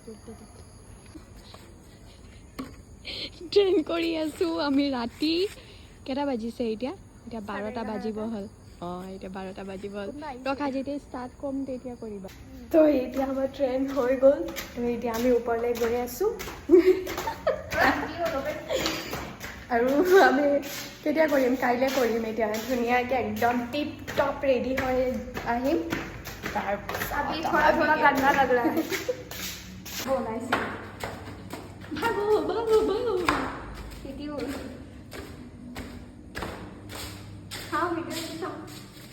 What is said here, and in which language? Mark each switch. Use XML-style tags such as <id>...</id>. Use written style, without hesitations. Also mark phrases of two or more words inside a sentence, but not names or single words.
<as>ট্ৰেন কৰি আছো আমি ৰাতি কেইটা বাজিছে এতিয়া এতিয়া 12টা বাজিব হ'ল এতিয়া 12টা বাজিব হ'ল ৰখা যেতিয়া ষ্টাৰ্ট কম তেতিয়া কৰিবা তো এতিয়া আমাৰ ট্ৰেন হৈ গ'ল তো এতিয়া আমি ওপৰলৈ গৈ আছো আৰু আমি কেতিয়া কৰিম কাইলৈ কৰিম এতিয়া ধুনীয়াকৈ একদম</as> <en>tip top ready</en> <as>হৈ আহিম তাৰপিছত</as> <hi>अभी थोड़ा थोड़ा गंदा लग रहा है বনাইছে भागो भागो भागो वीडियो हाँ वीडियो</hi>